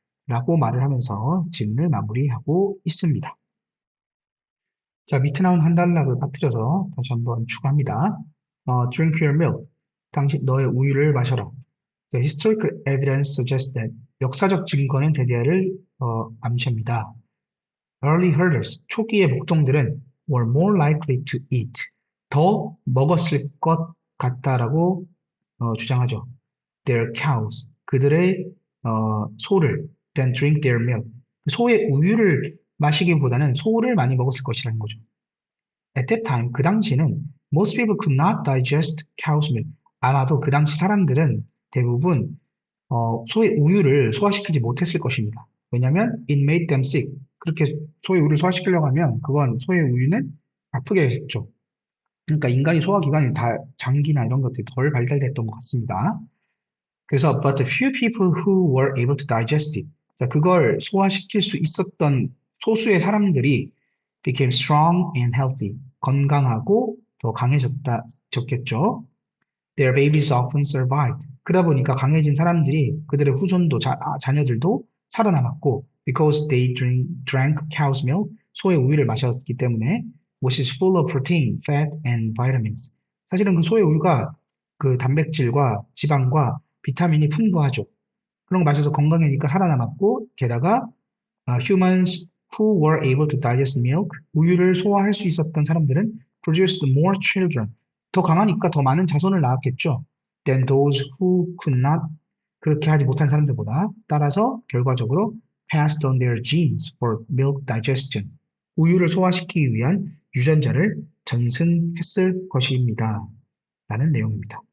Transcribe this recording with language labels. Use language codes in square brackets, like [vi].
[ko] 라고 말을 하면서 질문을 마무리하고 있습니다. 자, 밑에 나온 한 단락을 빠뜨려서 다시 한번 추가합니다. [en] Drink your milk. [ko] 당신 너의 우유를 마셔라. [en] The historical evidence suggests that [ko] 역사적 증거는 대대를 암시합니다. [en] Early herders, [ko] 초기의 목동들은 [en] were more likely to eat, [ko] 더 먹었을 것 같다라고 주장하죠. [en] Their cows, [ko] 그들의 소를 [en] than drink their milk, [ko] 소의 우유를 마시기보다는 소를 많이 먹었을 것이라는 거죠. [en] At that time, [ko] 그 당시는 [en] most people could not digest cow's milk. [ko] 아마도 그 당시 사람들은 대부분 소의 우유를 소화시키지 못했을 것입니다. 왜냐하면 [en] it made them sick. [ko] 그렇게 소의 우유를 소화시키려고 하면 그건 소의 우유는 아프게 했죠. 그러니까 인간이 소화기관이 다 장기나 이런 것들이 덜 발달됐던 것 같습니다. 그래서 [en] but the few people who were able to digest it. [ko] 자, 그걸 소화시킬 수 있었던 소수의 사람들이 [en] became strong and healthy. [ko] 건강하고 더 강해졌겠죠. [en] Their babies often survived. [ko] 그러다 보니까 강해진 사람들이 그들의 후손도 자녀들도 살아남았고 [en] because they drank cow's milk, [ko] 소의 우유를 마셨기 때문에 [en] which is full of protein, fat, and vitamins. [ko] 사실은 그 소의 우유가 그 단백질과 지방과 비타민이 풍부하죠. 그런 거 마셔서 건강해지니까 살아남았고 게다가 [en] humans who were able to digest milk, [ko] 우유를 소화할 수 있었던 사람들은 [en] produced more children. [ko] 더 강하니까 더 많은 자손을 낳았겠죠. [en] Than those who could not, [ko] 그렇게 하지 못한 사람들보다. 따라서 결과적으로 [en] passed on their genes for milk digestion. [ko] 우유를 소화시키기 위한 유전자를 전승했을 것입니다. 라는 내용입니다.